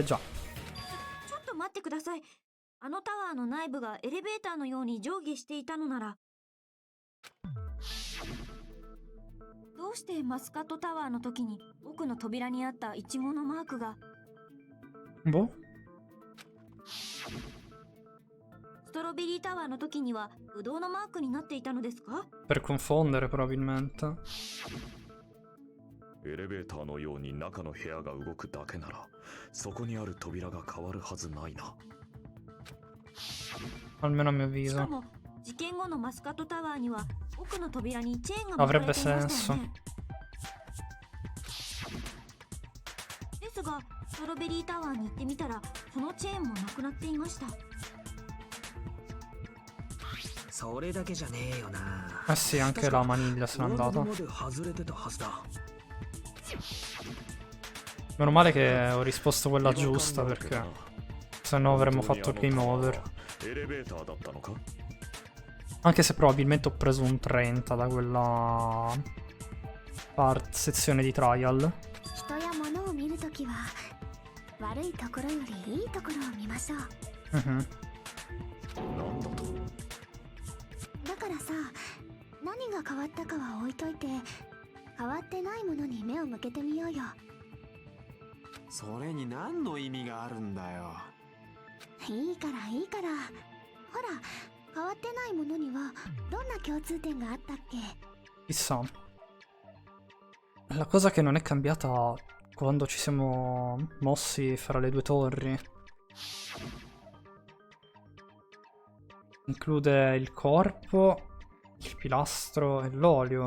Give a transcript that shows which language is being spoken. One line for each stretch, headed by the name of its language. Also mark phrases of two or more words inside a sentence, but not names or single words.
Japanese: ちょっと待ってください。あのタワーの内部がエレベーターのように上下していたのなら、どうしてマスカットタワーの時に奥の扉にあったイチゴのマークが
Italian: Boh.
Japanese: ストロベリータワーの時にはブドウのマークになっていたのですか？
Italian: Per confondere probabilmente.
Japanese: エレベーターのように中の部屋が動くだけならそこにある扉が変わるはずないな。
Italian: Almeno a mio
Japanese: し
Italian: avviso.
Japanese: かも事件後のマスカットタワーには奥の扉にチェーンが巻かれていましたよね。ですがストロベリータワーに行ってみたらそのチェーンもなくなっていました。それだけじゃねえよな。
Italian: Eh sì, anche la maniglia se n'è andata.
Japanese: まで外れてたはずだ。
Italian: Meno male che ho risposto quella giusta perché se no avremmo fatto il
English: game over.
Italian: Anche se probabilmente ho preso un 30 da quella sezione di trial.
Japanese: 人や物を見るときは悪いところよりいいところを見ましょう。だからさ、何が変わったかは置いといて変わってないものに目を向けてみようよ。それに何の意味があるんだよ。いいからいいから。ほら、変わってないものにはどんな共通点があったっけ？
Italian: Chissà. La cosa che non è cambiata quando ci siamo mossi fra le due torri include il corpo, il pilastro e l'olio.